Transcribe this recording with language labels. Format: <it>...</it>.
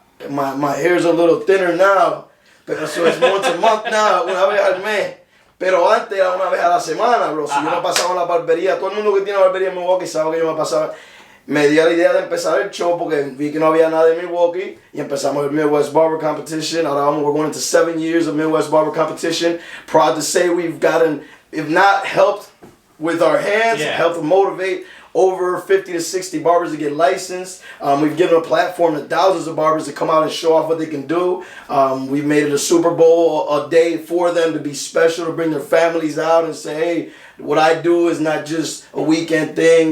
<en>My hair's a little thinner now.</en> <es>Pero</es> <en>so it's once a month now,</en> <es>una vez al mes. Pero antes era una vez a la semana, bro. Si yo me pasaba en la barbería, todo el mundo que tiene barbería en Milwaukee sabe que yo me pasaba. Me dio la idea de empezar el show porque vi que no había nada de Milwaukee y empezamos el Midwest Barber Competition. Ahora</es> <en>we're going into 7 years of Midwest Barber Competition. Proud to say we've gotten, if not helped with our hands, helped to motivate over 50 to 60 barbers to get licensed. We've given a platform to thousands of barbers to come out and show off what they can do. We've made it a Super Bowl a day for them to be special, to bring their families out and say, hey, what I do is not just a weekend thing.</en>